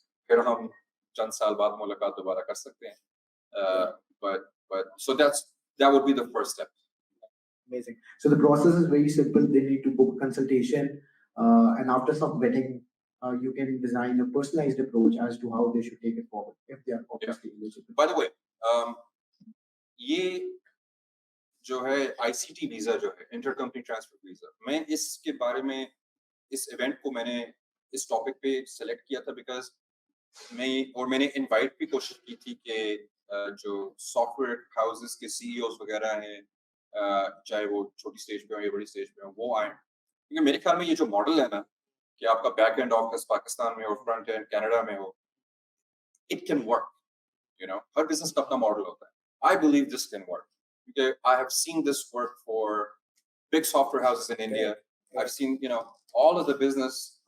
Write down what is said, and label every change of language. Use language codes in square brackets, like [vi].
[hi] फिर हम चंद साल बाद मुलाकात दोबारा कर सकते हैं. [en] But so that would be the first step. Amazing. So the process is very simple. They need to book a consultation, and after some vetting, you can design a personalized approach as to how they should take it forward if they are obviously eligible. [hi] By the way, ये जो है ICT visa जो है inter company transfer visa, मैं इसके बारे में इस इवेंट को मैंने इस टॉपिक पे सेलेक्ट किया था बिकॉज मैंने इनवाइट भी कोशिश की थी कि जो सॉफ्टवेयर हाउसेस के सीईओज वगैरह हैं, चाहे वो छोटी स्टेज पे हो या बड़ी स्टेज पे हो, वो आए. क्योंकि मेरे ख्याल में ये जो मॉडल है ना कि आपका बैक एंड ऑफिस पाकिस्तान में और फ्रंट एंड कनाडा में हो, [en] It can work. [hi] हर business का अपना मॉडल होता है. [en] I believe this can work. Okay, I have seen this work for big software houses in India. I've seen, all of the business.